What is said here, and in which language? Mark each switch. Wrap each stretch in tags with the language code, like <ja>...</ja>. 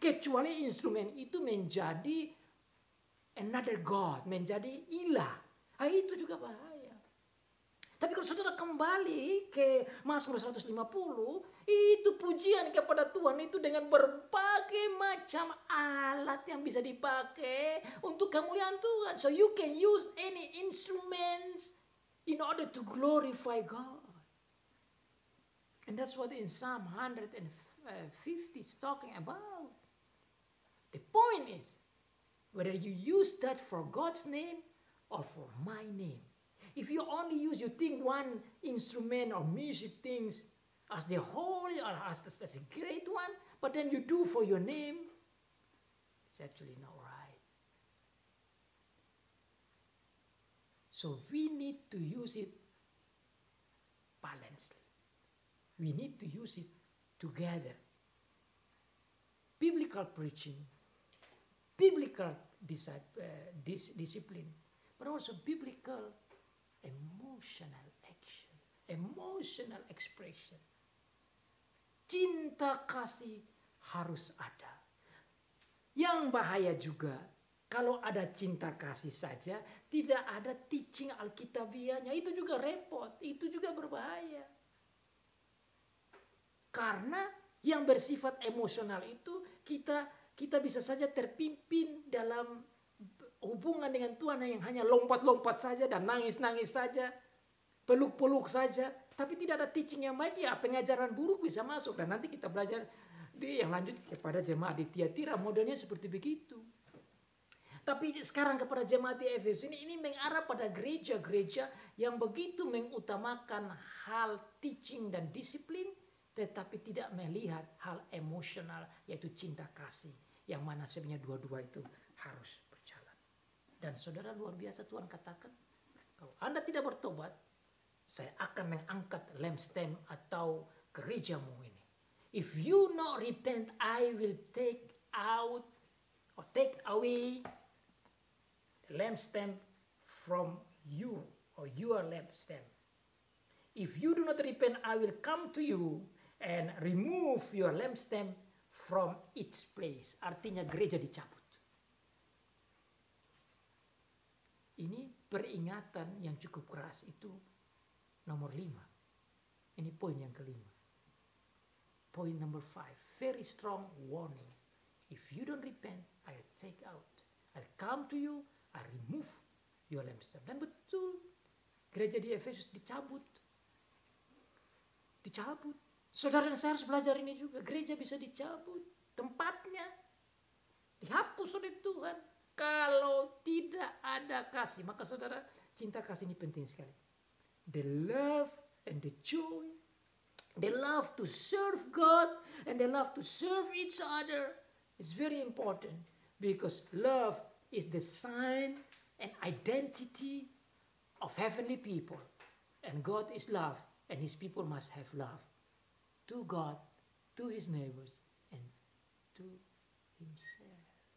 <id>Kecuali instrumen itu menjadi</id> <en>another God,</en> <id>menjadi ilah. Itu juga bahaya. Tapi kalau saudara kembali ke Mazmur 150, itu pujian kepada Tuhan itu dengan berbagai macam alat yang bisa dipakai untuk kemuliaan Tuhan.</id> <en>So you can use any instruments in order to glorify God. And that's what in Psalm 150 is talking about. The point is, whether you use that for God's name or for my name. If you only use, you think one instrument or music things as the holy or as a great one, but then you do for your name, it's actually not right. So we need to use it balancedly. We need to use it together. Biblical preaching, biblical discipline, but also biblical emotional action, emotional expression.</en> <id>Cinta kasih harus ada. Yang bahaya juga, kalau ada cinta kasih saja, tidak ada teaching alkitabiahnya, itu juga repot, itu juga berbahaya. Karena yang bersifat emosional itu kita bisa saja terpimpin dalam hubungan dengan Tuhan yang hanya lompat-lompat saja dan nangis-nangis saja, peluk-peluk saja, tapi tidak ada teaching yang baik, ya pengajaran buruk bisa masuk. Dan nanti kita belajar yang lanjut kepada jemaat di Tiatira, modelnya seperti begitu. Tapi sekarang kepada jemaat di Efesus ini mengarah pada gereja-gereja yang begitu mengutamakan hal teaching dan disiplin, tetapi tidak melihat hal emosional, yaitu cinta kasih, yang mana sebenarnya dua-dua itu harus berjalan. Dan saudara, luar biasa Tuhan katakan, kalau Anda tidak bertobat, saya akan mengangkat lampstand atau gerejamu ini.</id> <en>If you not repent, I will take out or take away the lampstand from you or your lampstand. If you do not repent, I will come to you and remove your lampstand from its place.</en> <id>Artinya gereja dicabut. Ini peringatan yang cukup keras, itu nomor 5. Ini poin yang kelima.</id> <en>Point number 5. Very strong warning. If you don't repent, I'll take out. I'll come to you, I'll remove your lampstand.</en> <id>Dan betul, gereja di Efesus dicabut. Dicabut. Saudara dan saya harus belajar ini juga. Gereja bisa dicabut tempatnya, dihapus oleh Tuhan. Kalau tidak ada kasih, maka saudara, cinta kasih ini penting sekali.</id> <en>The love and the joy, the love to serve God and the love to serve each other is very important, because love is the sign and identity of heavenly people, and God is love, and His people must have love to God, to his neighbors, and to himself.</en>